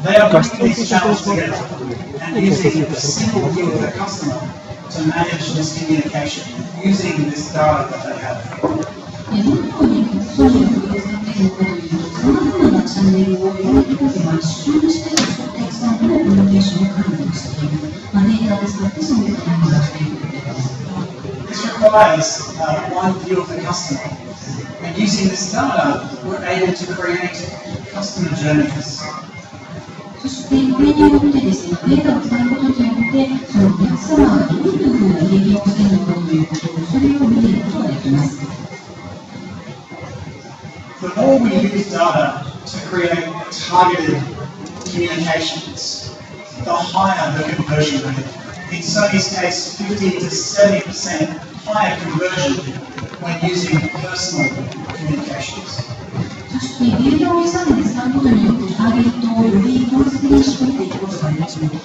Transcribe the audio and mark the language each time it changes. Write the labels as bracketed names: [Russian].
[English] They are bringing these channels together and using a single view of the customer to manage this communication using this data that they have. [Japanese] どのようにソーシャルを使っているかというと、さまざまなチャンネルをより多く集中してお客さんとのコミュニケーションを管理している、データを使ってそういうことを出しているということです。 [English] This requires one view of the customer, and using this data, we're able to create customer journeys. [Japanese] そしてこれによってですね、データを使うことによって、そのお客様がどういうふうな利益をしているのかということを、それを見ることができます。 [English] The more we use data to create targeted communications, the higher the conversion rate. In Sony's case, 50 to 70% higher conversion when using personal communications. [Japanese] そしてデータをさらに使うことによってターゲットをより効率的に絞っていくことができる。